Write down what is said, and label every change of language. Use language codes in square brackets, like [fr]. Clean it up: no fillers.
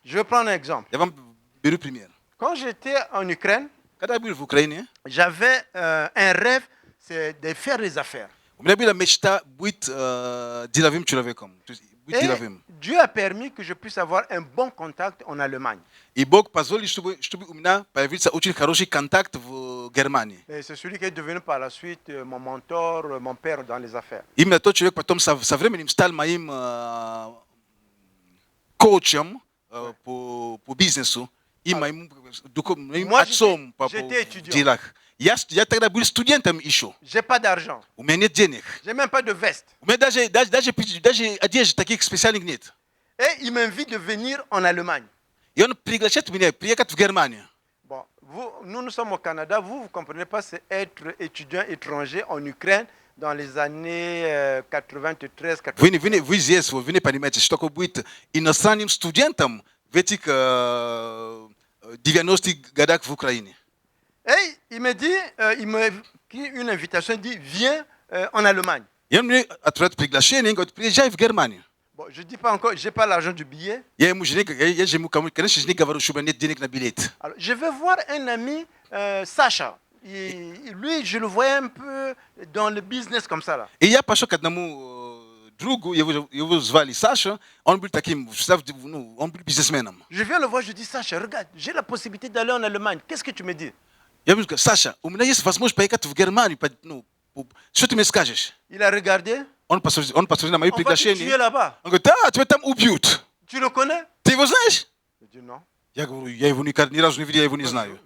[fr] Je vais prendre un exemple. [ru] Я вам беру пример. [fr] Quand j'étais en Ukraine, [ru] Когда я был в Украине, [fr] j'avais un rêve, c'est de faire des affaires. [ru] У меня была мечта быть деловым человеком. То есть быть [fr] Et [ru] деловым. [fr] Dieu a permis que je puisse avoir un bon contact en Allemagne. [ru] И Бог позволил, чтобы у меня появился очень хороший контакт в Германии. [fr] Et c'est celui qui est devenu par la suite mon mentor, mon père dans les affaires. [ru] Именно тот человек потом со временем стал моим коучем по бизнесу и моим [fr] Moi, [ru] отцом по [fr] j'étais étudiant. [ru] делах. Я тогда был студентом еще. [fr] J'ai pas d'argent. [ru] У меня нет денег. [fr] J'ai même pas de veste. [ru] У меня даже одежды таких специальных нет. [fr] Et il m'invite de venir en Allemagne. [ru] И он приглашает меня приехать в Германию. [fr] Bon, nous sommes au Canada. Vous comprenez pas, c'est être étudiant étranger en Ukraine dans les années 93, 94. [ru] Вы здесь, вы не понимаете, что такое быть иностранным студентом в этих 90-х годах в Украине. [fr] Et il me dit, il me fait une invitation, il dit, viens en Allemagne. [ru] И он мне отправляет приглашение, говорит, приезжай в Германию. [fr] Bon, je dis pas encore, j'ai pas l'argent du billet. [ru] Я ему конечно же, не говорю, что у меня нет денег на билет. [fr] Alors, je vais voir un ami, Sacha. Lui, je le voyais un peu dans le business comme ça là. [ru] И я пошел к одному другу, его звали Саша, он был таким, он был бизнесменом. [fr] Je viens le voir, je dis, Sacha, regarde, j'ai la possibilité d'aller en Allemagne. Qu'est-ce que tu me dis? [ru] Я ему говорю, Саша, у меня есть возможность поехать в Германию, что ты мне скажешь? [fr] Il a regardé. [ru] Он посмотрел на мое [fr] On va te tuer [ru] приглашение. [fr] là-bas. [ru] Он говорит, да, тебя там убьют. [fr] Tu le connais? [ru] Ты его знаешь? [fr] Je dis non. [ru] Я говорю, я его ни разу не видел, я его не знаю.